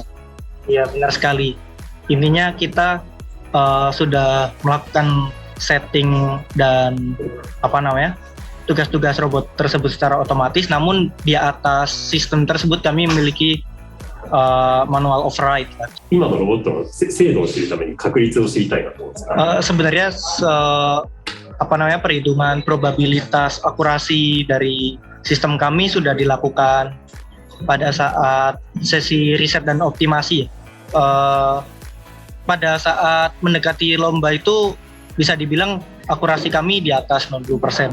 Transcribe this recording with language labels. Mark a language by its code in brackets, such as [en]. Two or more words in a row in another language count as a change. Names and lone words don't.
[id] Iya, benar sekali. Intinya kita sudah melakukan setting dan tugas-tugas robot tersebut secara otomatis, namun di atas sistem tersebut kami memiliki [en] manual override. [ja] 今のロボットの精度を知るために確率を知りたいなと思うんですが。 [id] Sebenarnya perhitungan probabilitas akurasi dari sistem kami sudah dilakukan pada saat sesi riset dan optimasi. Pada saat mendekati lomba itu bisa dibilang akurasi kami di atas 90%.